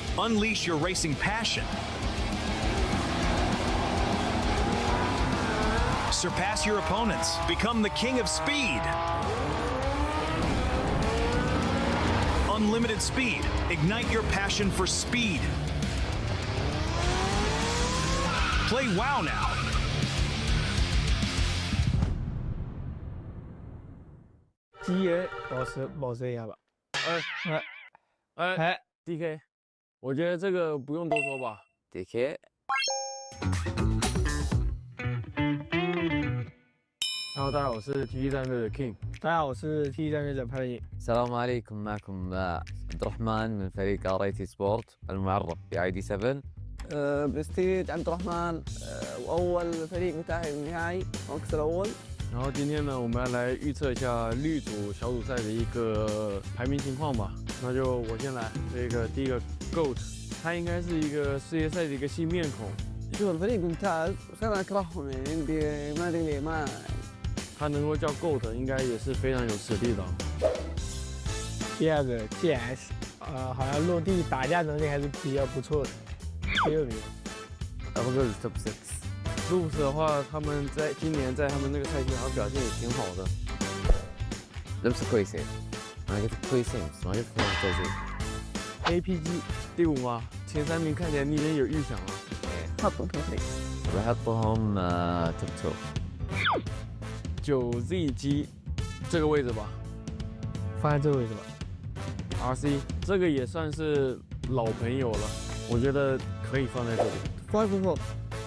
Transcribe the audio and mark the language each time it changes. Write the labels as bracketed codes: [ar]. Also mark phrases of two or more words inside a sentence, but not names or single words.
[en] Unleash your racing passion. Surpass your opponents. Become the king of speed. Unlimited speed. Ignite your passion for speed. Play WoW now. [zh] GA 保持一下吧。 DK， 我觉得这个不用多说吧。 DK。 Hello， 大家好，我是 TT 战队的 King。大家好，我是 TT 战队的潘毅。 [ar] السلام عليكم معكم عبد الرحمن من فريق RIT سبورت المعرف ب ID7. برستيج عبد الرحمن واول فريق متاهل النهائي المركز الاول. [zh] 然后今天呢，我们要来预测一下绿组小组赛的一个排名情况吧。那就我先来，第一个 GOAT， 他应该是一个世界赛的一个新面孔。 [ar] شوف الفريق ممتاز بس انا اكرههم يعني عندي ما ادري ليه ما. [zh] 他能够叫 GOAT， 应该也是非常有实力的。第二个 GS， 好像落地打架能力还是比较不错的。第二名 [ar] أفضل توب 6。 [zh] Loops 的话，他们在今年在他们那个赛季好像表现也挺好的。 [ar] Loops كويسين. أنا قلت كويسين بس ما قلت لهم كويسين. [zh] APG 第5吗？前3名看起来你已经有预想了。 [ar] حطهم توب 3. بحطهم توب [zh] 2。9ZG 这个位置吧，放在这个位置吧。 RC 这个也算是老朋友了，我觉得可以放在这里。 5 4